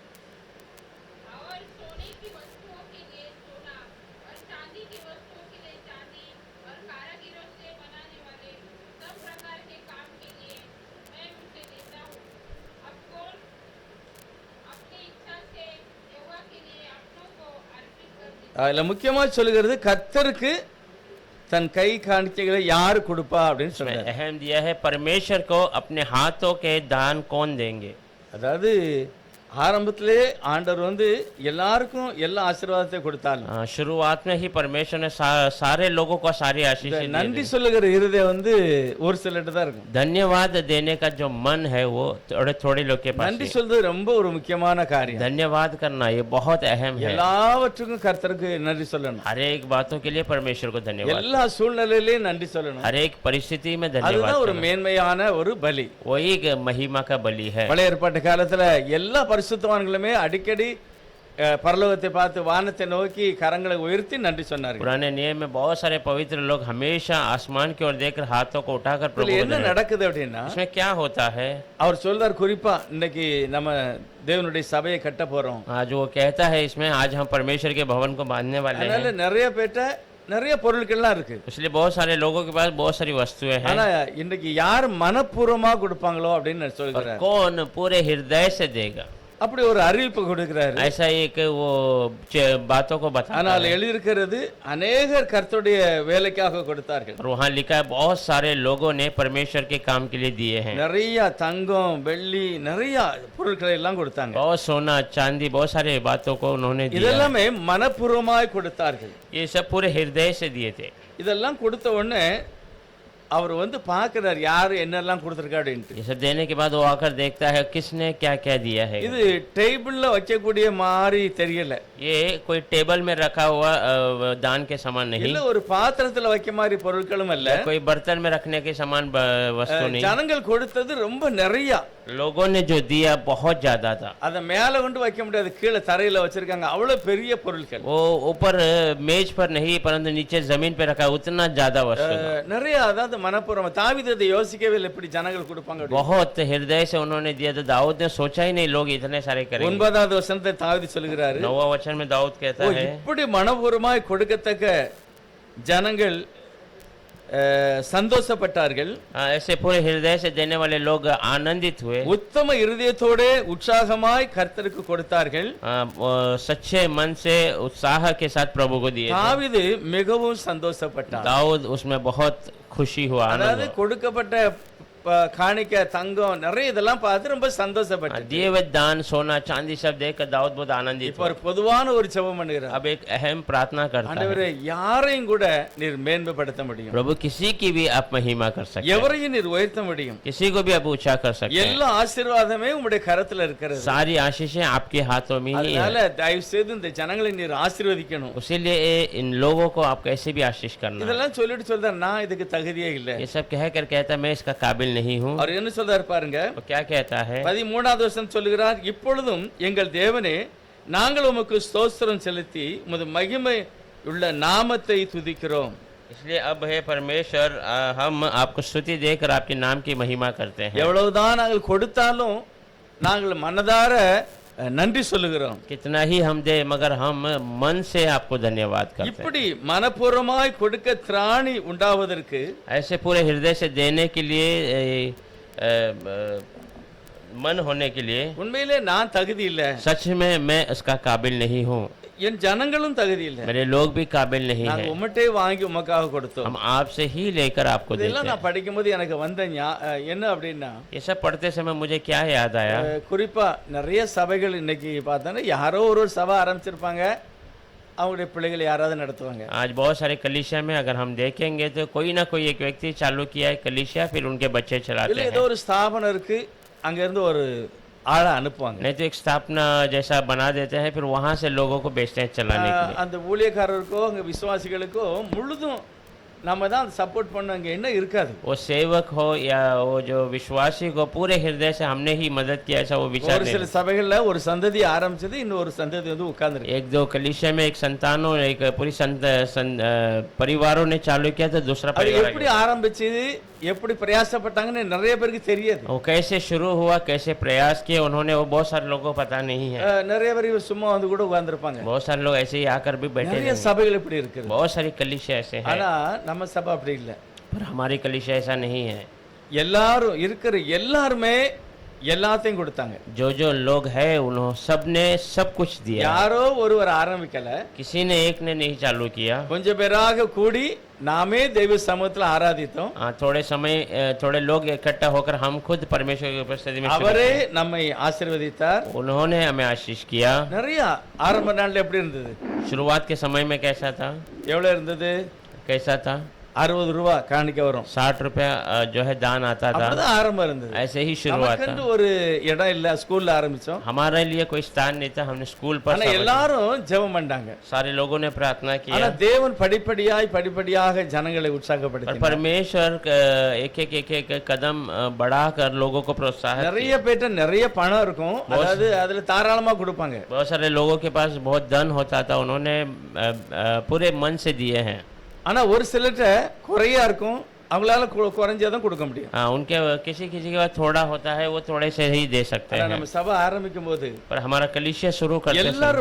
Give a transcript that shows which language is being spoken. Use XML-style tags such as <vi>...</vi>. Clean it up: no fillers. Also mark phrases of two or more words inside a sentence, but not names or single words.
<hi>और सोने की वस्तुओं के लिए सोना और चांदी की वस्तुओं के लिए चांदी और कारीगरों से बनाने वाले सब प्रकार के काम के लिए मैं उसे देता हूँ। अब कौन अपनी इच्छा से यहोवा के लिए अपनों को अर्पित कर देता</hi> <ta>அதில் முக்கியமாக சொல்லுகிறது கர்த்தருக்கு தன் கை காணிக்கைகளை யார் கொடுப்பா அப்படின்னு</ta> <hi>इसमें</hi> <ta>சொல்றாரு.</ta> <hi>अहम दिया है, परमेश्वर को अपने हाथों के दान कौन देंगे।</hi> <ta>அதாவது ஆரம்பத்திலே ஆண்டவர் எல்லாருக்கும் எல்லா ஆசீர்வாதத்தை கொடுத்தாலும்</ta> <hi>शुरुआत में ही परमेश्वर ने सारे लोगों को सारी आशीष दी</hi> <ta>நன்றி</ta> <hi>है।</hi> <ta>சொல்லுகிற இருதயம் ஒரு சிலர்கிட்ட தான் இருக்கும்.</ta> <hi>धन्यवाद देने का जो मन है वो थोड़े थोड़े लोग के पास</hi> <ta>நன்றி</ta> <hi>है।</hi> <ta>சொல்றது ரொம்ப ஒரு முக்கியமான காரியம்.</ta> <hi>धन्यवाद करना ये बहुत अहम है।</hi> <ta>எல்லாவற்றுக்கும் கர்த்தருக்கு நன்றி சொல்லணும்.</ta> <hi>हर एक बातों के लिए परमेश्वर को धन्यवाद,</hi> <ta>எல்லா சூழ்நிலையிலையும் நன்றி சொல்லணும்.</ta> <hi>हर एक परिस्थिति में धन्यवाद</hi> <ta>அதுதான் ஒரு</ta> <hi>करना।</hi> <ta>மேன்மையான ஒரு பலி.</ta> <hi>वही एक महिमा का बलि है।</hi> <ta>பழைய ஏற்பாட்டு காலத்துல எல்லா பரிசுத்தவான்களுமே அடிக்கடி பரலோகத்தை பார்த்து வானத்தை நோக்கி கரங்களை உயர்த்தி நன்றி சொன்னார்கள்.</ta> <hi>पुराने नियम में बहुत सारे पवित्र लोग हमेशा आसमान की ओर देखकर हाथों को उठाकर प्रभु</hi> <ta>இதுல</ta> <hi>को</hi> <ta>என்ன</ta> <hi>धन्यवाद।</hi> <ta>நடக்குது அப்படின்னா,</ta> <hi>इसमें क्या होता है?</hi> <ta>அவர் சொல்றார் குறிப்பா இன்னைக்கு நம்ம தேவனுடைய சபையை கட்ட போறோம்.</ta> <hi>आज वो कहता है इसमें आज हम परमेश्वर के भवन को बांधने वाले</hi> <ta>அதனால</ta> <hi>हैं,</hi> <ta>நிறைய பேர்ட்ட நிறைய பொருட்கள்லாம் இருக்கு.</ta> <hi>इसलिए बहुत सारे लोगों के पास बहुत सारी वस्तुएं हैं।</hi> <ta>ஆனா இன்னைக்கு யார் மனப்பூர்வமா கொடுப்பாங்களோ அப்படின்னு</ta> <hi>और</hi> <ta>சொல்கிறார்.</ta> <hi>कौन पूरे हृदय से देगा,</hi> <ta>அப்படி ஒரு அறிவிப்பு கொடுக்கிறாரு.</ta> <hi>ऐसा एक वो बातों को बताता</hi> <ta>ஆனால்</ta> <hi>है।</hi> <ta>எழுதியிருக்கிறது அநேகர் கர்த்தருடைய வேலைக்காக கொடுத்தார்கள்.</ta> <hi>और वहाँ लिखा है बहुत सारे लोगों ने परमेश्वर के काम के लिए दिए हैं।</hi> <ta>நிறைய தங்கம் வெள்ளி நிறைய பொருட்களை எல்லாம் கொடுத்தாங்க.</ta> <hi>बहुत सोना चांदी बहुत सारे बातों को उन्होंने दिया।</hi> <ta>இதெல்லாமே மனப்பூர்வமாய் கொடுத்தார்கள்.</ta> <hi>ये सब पूरे हृदय से दिए थे।</hi> <ta>இதெல்லாம் கொடுத்த உடனே அவர் பார்க்கிறார் யாரு என்னெல்லாம் கொடுத்துருக்கா அப்படின்ட்டு.</ta> <hi>ये सब देने के बाद वो आकर देखता है किसने क्या क्या दिया है।</hi> <ta>இது டேபிள்ல வைக்கக்கூடிய மாதிரி தெரியல.</ta> <hi>ये कोई टेबल में रखा हुआ दान के सामान नहीं,</hi> <ta>இல்ல ஒரு பாத்திரத்துல வைக்க மாதிரி பொருட்களும் அல்ல.</ta> <hi>कोई बर्तन में रखने के सामान वस्तु नहीं।</hi> <ta>ஜனங்கள் கொடுத்தது ரொம்ப நிறைய.</ta> <hi>लोगों ने जो दिया बहुत ज्यादा था।</hi> <ta>அத மேல கொண்டு வைக்க முடியாது, கீழே தரையில வச்சிருக்காங்க. அவ்வளவு பெரிய பொருட்கள்.</ta> <hi>वो ऊपर मेज पर नहीं परंतु नीचे जमीन पे रखा, उतना ज्यादा वस्तु था।</hi> <ta>நிறைய அதாவது மனப்பூர்வம். தாவீது அதை யோசிக்கவே இல்லை எப்படி ஜனங்கள் கொடுப்பாங்க அப்படின்னு.</ta> <hi>बहुत हृदय से उन्होंने दिया। तो दाऊद ने सोचा ही नहीं लोग इतने सारे करेंगे।</hi> <ta>9வது वசனத்தை தாவீது சொல்கிறாரு,</ta> <hi>9वां वचन में दाऊद कहता है,</hi> <ta>இப்படி மனப்பூர்வமாய் கொடுக்கத்தக்க ஜனங்கள் சந்தோஷப்பட்டார்கள்.</ta> <hi>ऐसे पूरे हृदय से देने वाले लोग आनंदित हुए।</hi> <ta>உத்தம இருதயத்தோட உற்சாகமாய் கர்த்தருக்கு கொடுத்தார்கள்.</ta> <hi>सच्चे मन से उत्साह के साथ प्रभु को दिए थे।</hi> <ta>தாவீது மிகவும் சந்தோஷப்பட்டார்.</ta> <hi>दाऊद उसमें बहुत खुशी हुआ, आनंद</hi> <ta>அதாவது</ta> <hi>हुआ।</hi> <ta>கொடுக்கப்பட்ட காணிக்க தங்கம் நிறைய இதெல்லாம் பார்த்து ரொம்ப சந்தோஷப்பட்டார்.</ta> <hi>दिए हुए दान सोना चांदी सब देखकर दाऊद बहुत आनंदित</hi> <ta>இப்ப</ta> <hi>हुआ।</hi> <ta>ஒரு பொதுவான ஒரு ஜெபம் பண்ணுகிறார்.</ta> <hi>अब एक अहम प्रार्थना करता है,</hi> <ta>ஆண்டவரே யாரையும் கூட நீர் மேன்மைப்படுத்த முடியும்,</ta> <hi>प्रभु किसी की भी आप महिमा कर सकते हैं,</hi> <ta>எவரையும் நீர் உயர்த்த முடியும்.</ta> <hi>किसी को भी आप ऊंचा कर सकते हैं।</hi> <ta>எல்லா ஆசீர்வாதமே உம்முடைய கரத்துல இருக்கிறது.</ta> <hi>सारी आशीषें आपके हाथों में ही</hi> <ta>அதனால</ta> <hi>है।</hi> <ta>தயவு செய்து இந்த ஜனங்களை நீர் ஆசீர்வதிக்கணும்.</ta> <hi>इसीलिए इन लोगों को आप कैसे भी आशीष करना है।</hi> <ta>இதெல்லாம் சொல்லிட்டு சொல்றார், நான் இதுக்கு தகுதியே இல்லை.</ta> <hi>ये सब कह कर कहता मैं इसका काबिल नहीं हूँ।</hi> <ta>அவர் என்ன சொல்றாரு பாருங்க,</ta> <hi>वो क्या कहता है?</hi> <ta>13வது வசனம் சொல்லுகிறார், இப்பொழுதும் எங்கள் தேவனே நாங்கள் உமக்கு ஸ்தோத்திரம் செலுத்தி உமது மகிமை உள்ள நாமத்தை துதிக்கிறோம்.</ta> <hi>इसलिए अब है परमेश्वर, हम आपको स्तुति देकर आपके नाम की महिमा करते हैं।</hi> <ta>எவ்வளவுதான் நாங்கள் கொடுத்தாலும் நாங்கள் மனதார நன்றி சொல்லுகிறோம்.</ta> <hi>कितना ही हम दे मगर हम मन से आपको धन्यवाद करते हैं।</hi> <ta>இப்படி மனப்பூர்வமாய் கொடுக்க திராணி உண்டாவதற்கு</ta> <hi>ऐसे पूरे हृदय से देने के लिए मन होने के लिए</hi> <ta>உண்மையிலே நான் தகுதி இல்லை.</ta> <hi>सच में मैं इसका काबिल नहीं हूँ।</hi> <ta>என் ஜனங்களும் தகுதி இல்லை,</ta> <hi>मेरे लोग भी काबिल नहीं</hi> <ta>நாங்க</ta> <hi>है,</hi> <ta>உம்மட்டே வாங்கி உமக்காக கொடுத்தோம்.</ta> <hi>हम आपसे ही लेकर आपको देते</hi> <ta>இதெல்லாம்</ta> <hi>हैं।</hi> <ta>நான் படிக்கும்போது எனக்கு வந்த என்ன அப்படின்னா,</ta> <hi>ये सब पढ़ते समय मुझे क्या याद आया,</hi> <ta>குறிப்பா நிறைய சபைகள் இன்னைக்கு பார்த்தோன்னா யாரோ ஒரு சபை ஆரம்பிச்சிருப்பாங்க, அவங்களுடைய பிள்ளைகள் யாராவது நடத்துவாங்க.</ta> <hi>आज बहुत सारे कलीसिया में अगर हम देखेंगे तो कोई ना कोई एक व्यक्ति चालू किया है कलीसिया, फिर उनके बच्चे चलाते</hi> <ta>இல்லை</ta> <hi>हैं।</hi> <ta>ஏதோ ஒரு ஸ்தாபனம் இருக்கு, அங்க இருந்து ஒரு ஆளை அனுப்புவாங்க.</ta> <hi>नहीं तो एक स्थापना जैसा बना देते हैं, फिर वहां से लोगों को भेजते हैं चलाने के लिए।</hi> <ta>அந்த ஊழியக்காரருக்கோ அங்க விசுவாசிகளுக்கோ முழுதும் நம்ம தான் சப்போர்ட் பண்ண, அங்க என்ன இருக்காது.</ta> <hi>वो सेवक हो या वो जो विश्वासी को पूरे हृदय से हमने ही मदद किया, ऐसा वो विचार</hi> <ta>ஒரு</ta> <hi>नहीं।</hi> <ta>சில சபைகள்ல ஒரு சந்ததி ஆரம்பிச்சது, இன்னொரு சந்ததி வந்து உட்கார்ந்துருக்கு.</ta> <hi>एक दो कलीसिया में एक संतानों एक पूरी परिवारों ने चालू किया तो दूसरा</hi> <ta>அது</ta> <hi>परिवार</hi> <ta>எப்படி ஆரம்பிச்சு எப்படி பிரயாசப்பட்டாங்கன்னு நிறைய பேருக்கு தெரியாது.</ta> <hi>वो कैसे शुरू हुआ, कैसे प्रयास किए उन्होंने, वो बहुत सारे लोगों को पता नहीं है।</hi> <ta>நிறைய பேர் சும்மா வந்து கூட உட்கார்ந்துருப்பாங்க.</ta> <hi>बहुत सारे लोग ऐसे ही आकर भी बैठे</hi> <ta>நிறைய</ta> <hi>रहेंगे।</hi> <ta>சபைகள் இப்படி இருக்குது.</ta> <hi>बहुत सारी कलीसिया ऐसे हैं,</hi> <ta>ஆனா நம்ம சபை அப்படி இல்லை.</ta> <hi>पर हमारी कलीसिया ऐसा नहीं है।</hi> <ta>எல்லாரும் இருக்கிற எல்லாருமே எல்லாத்தையும் கொடுத்தாங்க.</ta> <hi>जो जो लोग हैं उन्होंने सबने सब कुछ दिया,</hi> <ta>யாரோ ஒருவர் ஆரம்பிக்கல,</ta> <hi>किसी ने एक ने नहीं चालू किया।</hi> <ta>கொஞ்சம் பேராக கூடி நாமே தெய்வ சமூகத்துல ஆராதித்தோம்.</ta> <hi>थोड़े लोग इकट्ठा होकर हम खुद परमेश्वर की उपस्थिति में</hi> <ta>அவரே நம்மை ஆசீர்வதித்தார்.</ta> <hi>उन्होंने हमें आशीष किया।</hi> <ta>நிறைய ஆரம்ப நாள்ல எப்படி இருந்தது?</ta> <hi>शुरुआत के समय में कैसा था?</hi> <ta>எவ்வளவு இருந்தது?</ta> <hi>कैसा था?</hi> <ta>60 ரூபாய் காணிக்க வரும்.</ta> <hi>60 रुपया जो है दान आता था,</hi> <ta>அப்பதான் ஆரம்பம் இருந்தது.</ta> <hi>ऐसे ही शुरुआत था।</hi> <ta>நமக்கு ஒரு இடம் இல்ல, ஸ்கூல்ல ஆரம்பிச்சோம்.</ta> <hi>हमारे लिए कोई स्थान नहीं था, हमने स्कूल पर</hi> <ta>ஆனா எல்லாரும் ஜெபம் பண்ணாங்க.</ta> <hi>सारे लोगों ने प्रार्थना</hi> <ta>ஆனா</ta> <hi>किया,</hi> <ta>தேவன் படிப்படியாக ஜனங்களை</ta> <hi>और</hi> <ta>உற்சாகப்படுத்தினார்.</ta> <hi>परमेश्वर एक कदम बढ़ाकर लोगों को प्रोत्साहित</hi> <ta>நிறைய பேர்ட்ட நிறைய பணம் இருக்கும், அதாவது அதுல தாராளமா கொடுப்பாங்க.</ta> <hi>किया। बहुत सारे लोगों के पास बहुत धन होता था, उन्होंने पूरे मन से दिए हैं।</hi> <ta>ஆனா ஒரு சிலர்ட்ட குறையா இருக்கும், அவங்களால குறைஞ்சாதான் கொடுக்க முடியும்.</ta> <hi>हाँ, उनके किसी किसी के पास थोड़ा होता है, वो थोड़े से ही दे सकते</hi> <ta>ஆனா</ta> <hi>हैं।</hi> <ta>நம்ம சபை ஆரம்பிக்கும் போது</ta> <hi>पर हमारा कलीसिया शुरू करते समय</hi>